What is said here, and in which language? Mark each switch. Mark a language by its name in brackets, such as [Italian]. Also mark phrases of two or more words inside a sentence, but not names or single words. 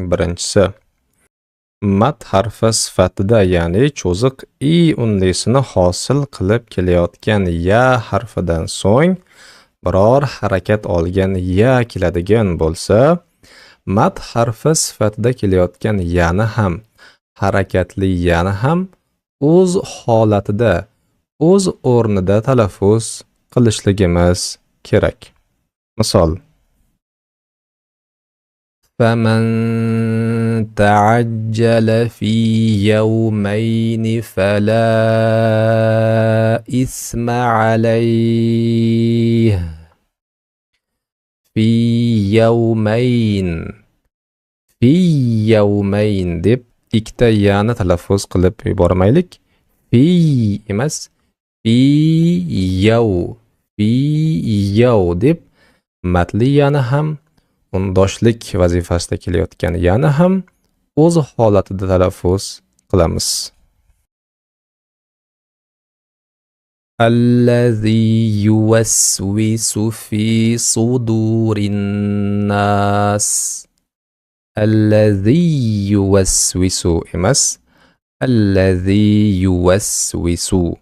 [Uzbek] birinchisi mat harfi sifatida, ya'ni cho'ziq i unlisini hosil qilib kelayotgan ya harfidan so'ng biror harakat olgan ya keladigan bo'lsa, mat harfi sifatida kelayotgan yani ham harakatli yana ham o'z holatida, o'z o'rnida talaffuz qilishligimiz kerak. Misol: [Arabic] فَمَنْ تَعَجَّلَ فِي يَوْمَيْنِ فَلَا إِثْمَ عَلَيْهِ. في يومين [Uzbek] deb ikkita yana talaffuz qilib yubormaylik. Fi emas, fi yaw deb matli yana ham undoshlik vazifasida kelayotgan yana ham o'z holatida talaffuz qilamiz. [Arabic] الذي يوسوس في صدور الناس. الذي يوسوس emas, الذي يوسوس.